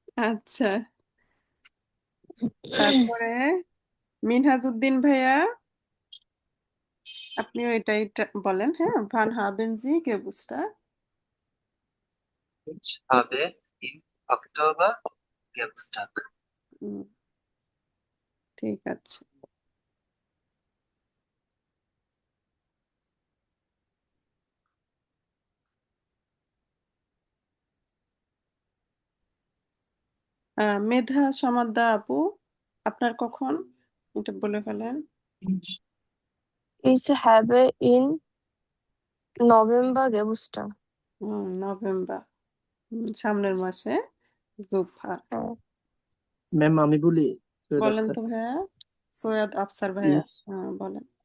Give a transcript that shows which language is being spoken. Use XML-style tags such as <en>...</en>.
<bn>আচ্ছা, তারপরে মিনহাজউদ্দিন ভাইয়া, আপনিও এটাই বলেন। হ্যাঁ, ভান হাবেন জি গেবুস্টাগ।</bn> <de>Ich habe im Oktober Geburtstag.</de> <bn>ঠিক আছে। মেধা সমাদ্দা আপু, আপনার কখন, এটা বলে ফেলেন।</bn> <de>Ich habe in November Geburtstag.</de> <bn>November, সামনের মাসে। জুফা, হ্যাঁ। ম্যাম আমি বলি সৈয়দ বলেন আফসার। তো ভাইয়া। সৈয়দ আফসার ভাইয়া,</bn> <de>Ich,</de> <bn>বলেন।</bn>